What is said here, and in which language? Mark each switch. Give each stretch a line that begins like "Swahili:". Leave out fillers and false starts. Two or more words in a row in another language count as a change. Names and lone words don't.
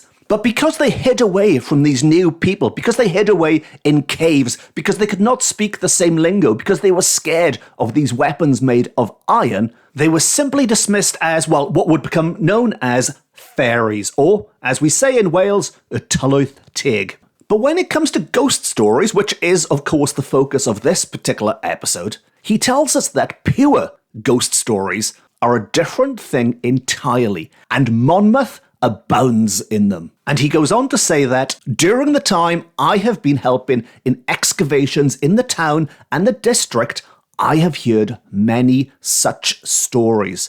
English: But because they hid away from these new people, because they hid away in caves, because they could not speak the same lingo, because they were scared of these weapons made of iron, they were simply dismissed as, well, what would become known as fairies, or, as we say in Wales,
Welsh: y tylwyth teg.
English: But when it comes to ghost stories, which is, of course, the focus of this particular episode, he tells us that pure ghost stories are a different thing entirely, and Monmouth abounds in them. And he goes on to say that, during the time I have been helping in excavations in the town and the district, I have heard many such stories.